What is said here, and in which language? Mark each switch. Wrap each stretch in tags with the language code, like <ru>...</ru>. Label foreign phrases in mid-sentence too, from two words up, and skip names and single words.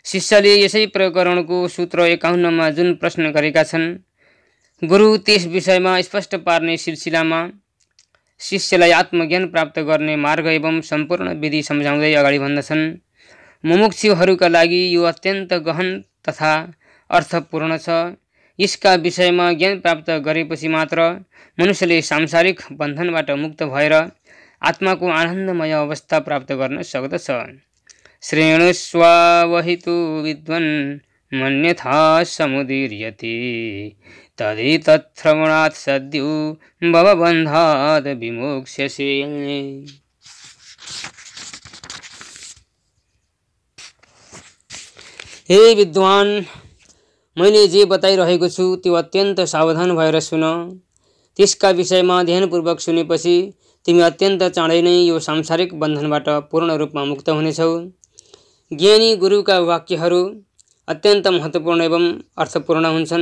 <ne>शिष्यले यसै प्रकरणको सूत्र 51 जुन प्रश्न गरेका छन्, गुरु त्यस विषयमा स्पष्ट पार्ने सिलसिलामा शिष्यलाई आत्मज्ञान प्राप्त गर्ने मार्ग एवं सम्पूर्ण विधि सम्झाउँदै अगाडि भन्दछन्। मुमुक्षुहरूका लागि यो अत्यन्त गहन तथा अर्थपूर्ण छ। यसका विषयमा ज्ञान प्राप्त गरेपछि मात्र मनुष्यले सांसारिक बन्धनबाट मुक्त भएर आत्माको आनन्दमय अवस्था प्राप्त गर्न सक्दछ।</ne> <sa>श्रेणुष्वावहितु विद्वन् मन्यथा समुदीर्यते तदेतत्श्रवणात् सद्यो भवबन्धात् विमोक्ष्यसे।</sa> <ne>हे विद्वान, मैले जे बताइरहेको छु त्यो अत्यन्त सावधान भएर सुन। त्यसका विषयमा ध्यानपूर्वक सुनेपछि तिमी अत्यन्त चाँडै नै यो सांसारिक बन्धनबाट पूर्ण रूपमा मुक्त हुनेछौ। ज्ञानी गुरुका वाक्यहरू अत्यन्त महत्त्वपूर्ण एवं अर्थपूर्ण हुन्छन्।</ne>